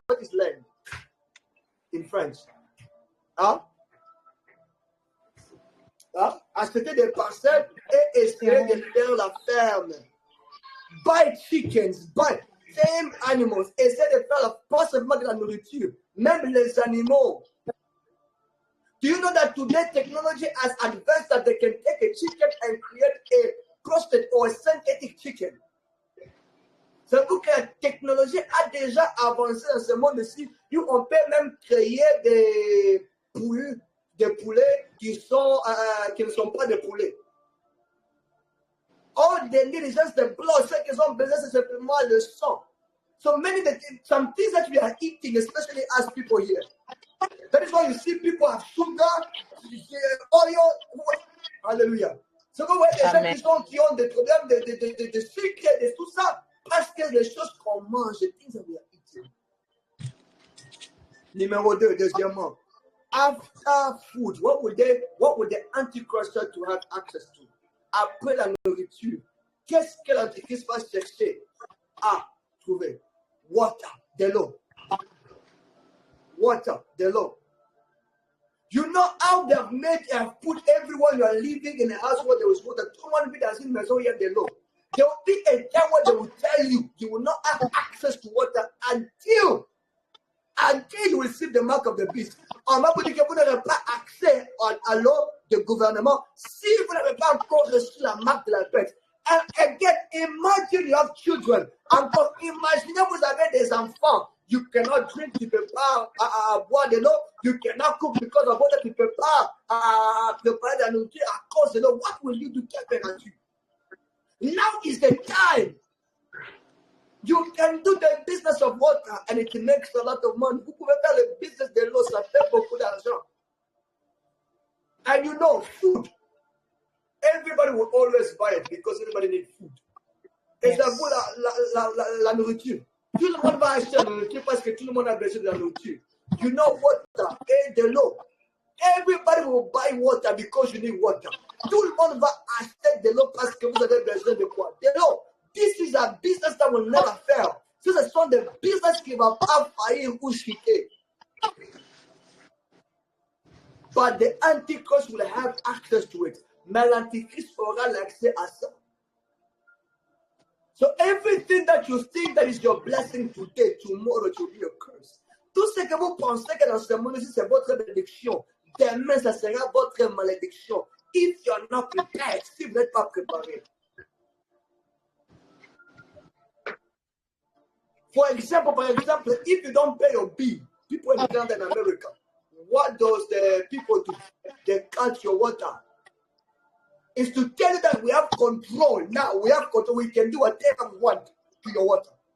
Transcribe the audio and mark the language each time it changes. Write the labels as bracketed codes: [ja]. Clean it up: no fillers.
[en] What is land in French? [fr] Acheter des parcelles et essayer de faire la ferme. [en] Buy chickens, buy tame animals. [fr] Essayer de faire pas seulement de la nourriture, même les animaux. [en] Do you know that today technology has advanced that they can take a chicken and create a prostate or a synthetic chicken? [fr] C'est pour que la technologie a déjà avancé dans ce monde-ci. On peut même créer des poulets qui ne sont pas des poulets. [en] All they need is just the blood. [fr] Ce qu'ils ont besoin, c'est simplement le sang. [en] So some things that we are eating, especially as people here. That is why you see people have sugar, oil. Hallelujah. [fr] So vous voyez des gens qui ont des problèmes de sucre, de tout ça, parce que les choses qu'on mange, les [en] things that we are eating. [fr] Numéro 2, deuxièmement, [en] after food, what would the Antichrist try to have access to? [fr] Après la nourriture, qu'est-ce que l'Antichrist va chercher à trouver? Water, de l'eau. Water, de l'eau. [en] You know how they have put everyone you are living in a house where there is water. [fr] Tout le monde vit dans une maison où il y a de l'eau. [en] There will be a time where they will tell you you will not have access to water until you receive the mark of the beast. [fr] On va vous dire que vous n'aurez pas accès à l'eau de gouvernement si vous n'avez pas encore reçu la marque de la bête. [en] And again, imagine you have children. [fr] Encore, imaginez vous avez des enfants. [en] You cannot drink, [fr] tu ne peux pas boire de l'eau. [en] You cannot cook because of water, [fr] tu ne peux pas préparer de la nourriture à cause de l'eau. [en] What will you do? [fr] Quelle feras-tu? [en] Now is the time can do the business of water and it makes a lot of money. [fr] Vous pouvez faire le business de l'eau, ça fait beaucoup d'argent. [en] And you know, food. Everybody will always buy it because everybody needs food. [fr] Et ça vaut la nourriture. Tout le monde va acheter la nourriture parce que tout le monde a besoin de la nourriture. [en] You know water [fr] et de l'eau. [en] Everybody will buy water because you need water. [fr] Tout le monde va acheter de l'eau parce que vous avez besoin de quoi? De l'eau. [en] This is a business that will never fail. [fr] Ce sont des business qui ne vont pas faillir ou chuter. [en] But the Antichrist will have access to it. [fr] Mais l'Antichrist aura l'accès à ça. [en] So everything that you think that is your blessing today, tomorrow it will be a curse. [fr] Tout ce que vous pensez que dans ce monde-ci, c'est votre bénédiction. Demain, ça sera votre malédiction. [en] If you are not prepared, [fr] si vous n'êtes pas préparé. [en] For example, if you don't pay your bill, people in Canada and America, what does the people do? They cut your water. It's to tell you that we have control. Now we have control. We can do whatever we want to your water.